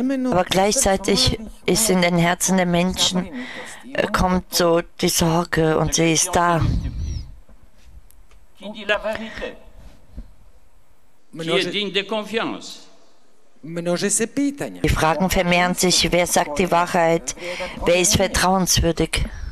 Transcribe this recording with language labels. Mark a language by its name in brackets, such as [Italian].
[German] Aber gleichzeitig ist in den Herzen der Menschen, kommt so die Sorge und sie ist da. [French] Qui dit la vérité? Qui est digne de confiance? [German] Die Fragen vermehren sich, wer sagt die Wahrheit, wer ist vertrauenswürdig.